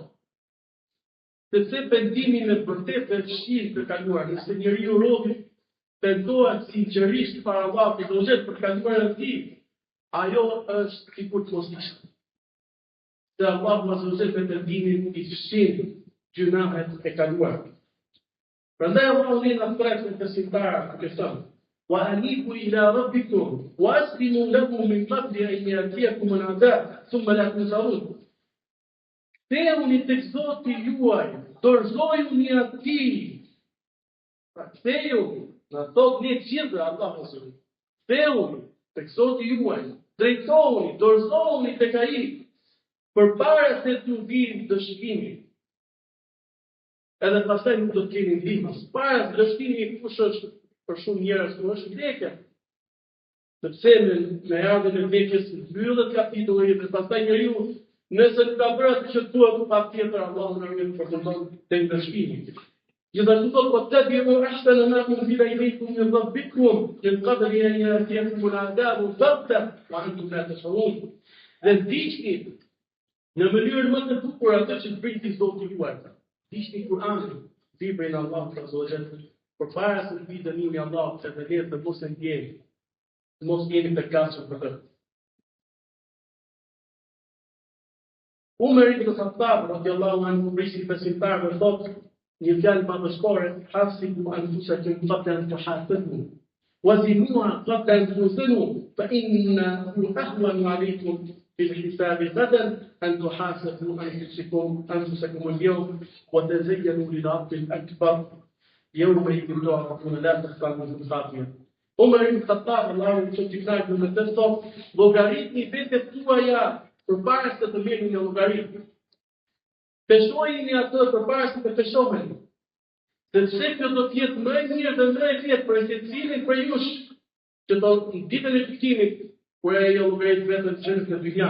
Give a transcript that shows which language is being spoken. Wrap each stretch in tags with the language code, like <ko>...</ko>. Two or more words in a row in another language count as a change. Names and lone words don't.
<sq>Sepse pendimi në vërtetë është vështirë të kaluar, nëse njeriu robi pendohet sinqerisht para Allahut për të kaluar në tij, ajo është sikur të mos ishte. Se Allahu azza me pendimin i fshin gjunahet e kaluar. Prandaj Allahu në afrat të besimtarë që thonë:</sq> <ar>"وأنيبوا إلى ربكم وأسلموا له من قبل أن يأتيكم العذاب ثم لا تنصرون."</ar> <sq>Kthehuni tek Zoti juaj, dorëzojuni atij. Kthehuni, na thot një gjithë Allahu subhanahu. Kthehuni tek Zoti juaj, drejtohuni, dorëzohuni tek ai përpara se t'ju vijë dëshkimi. Edhe pastaj nuk do të keni ndihmë. Para dëshkimi kush është për shumë njerëz është vdekja. Sepse me ardhmën e vdekjes mbyllet kapitulli dhe pastaj njeriu nëse nuk ka bërë atë që duhet, patjetër Allahu na ruaj për të ndonë tek dëshkimi. Gjithashtu thotë:</sq> <ar>"واتبعوا أحسن ما أنزل إليكم من ربكم من قبل أن يأتيكم العذاب بغتة وأنتم لا تشعرون."</ar> <sq>Dhe ndiqni në mënyrë më të bukur atë që priti Zoti juaj. Ndiqni Kur'anin, librin e Allahut</sq> <ar>عز وجل,</ar> <sq>përpara se të vijë dënimi i Allahut, se vetë të mos e ndjeni, mos jeni të kasur për të. Umar ibn Khattab</sq> <ar>رضي الله عنه</ar> <sq>prisi besimtarëve thotë një fjalë madhështore:</sq> <ar>"حاسبوا أنفسكم قبل أن تحاسبوا، وزنوها قبل أن توزنوا، فإنه أهون عليكم في الحساب غدا أن تحاسبوا أنفسكم اليوم وتزينوا للعرض الأكبر يومئذ تعرضون لا تخفى منكم خافية."</ar> <sq>Umar ibn Khattab Allahu të knaqë me të thotë: "Llogaritni vetet tuaja përpara se të merrni një llogarit. Peshojini atë përpara se të peshoheni. Sepse kjo do të jetë më e mirë dhe më e lehtë për secilin prej jush, që do në ditën e gjykimit, kur ai llogarit vetën në dynja.</sq>